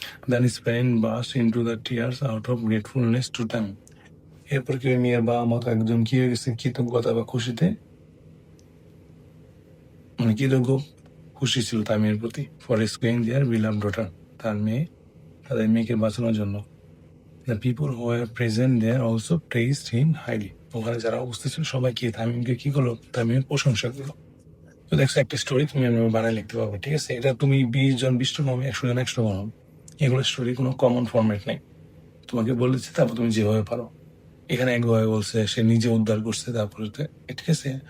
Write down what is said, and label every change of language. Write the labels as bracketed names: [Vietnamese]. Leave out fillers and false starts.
[English] Then his parents burst into the tears out of gratefulness to them. [Bangla] এরপর কি মেয়ের বাবা মা একজন কি হয়ে গেছে, কৃতজ্ঞতা বা খুশিতে, মানে কৃতজ্ঞ খুশি ছিল তার মেয়ের প্রতি। [English] for rescuing their beloved daughter, [Bangla] তার মেয়ে, তাদের মেয়েকে বাঁচানোর জন্য। [English] The people who were present there also praised him highly. [Bangla] ওখানে যারা উপস্থিত ছিল সবাই কি তামিমকে কি করলো, তামিমের প্রশংসা করলো। তো দেখছো একটা স্টোরি তুমি বানায় লিখতে পারবে, ঠিক আছে। এটা তুমি 20 জন 20 জন হবে, 100 জন 100 জন হবে। এগুলো স্টোরি কোনো কমন ফরম্যাট নেই। তোমাকে বলেছে, তারপর তুমি যেভাবে পারো। এখানে একভাবে বলছে সে নিজে উদ্ধার করছে, তারপরে ঠিক আছে।